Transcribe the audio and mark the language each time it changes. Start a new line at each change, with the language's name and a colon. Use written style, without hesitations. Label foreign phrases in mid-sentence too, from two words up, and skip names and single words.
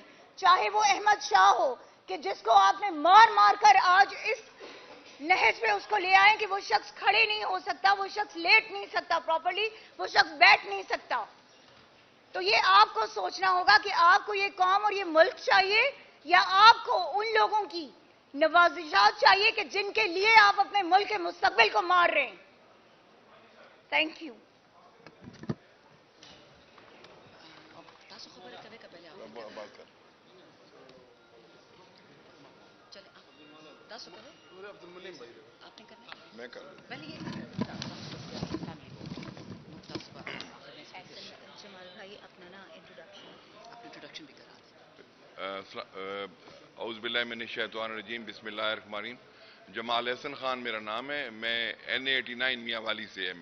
Urdu: چاہے وہ احمد شاہ ہو کہ جس کو آپ نے مار مار کر آج اس نہج پہ اس کو لے آئیں کہ وہ شخص کھڑے نہیں ہو سکتا, وہ شخص لیٹ نہیں سکتا پراپرلی, وہ شخص بیٹھ نہیں سکتا. تو یہ آپ کو سوچنا ہوگا کہ آپ کو یہ قوم اور یہ ملک چاہیے یا آپ کو ان لوگوں کی نوازشات چاہیے کہ جن کے لیے آپ اپنے ملک کے مستقبل کو مار رہے ہیں.
English: Thank you.
Pashto: تاسو خبره کوي که بله چلے تاسو کوي
Urdu: آپ نے کرنا ہے میں کر لوں. پہلے یہ جمال بھائی اپنا نا انٹروڈکشن بھی کرا دیں.
Arabic: اعوذ باللہ من الشیطان الرجیم. بسم اللہ الرحمن الرحیم.
Urdu: جمال احسن خان میرا نام ہے, میں N89 میاں والی سے ہے.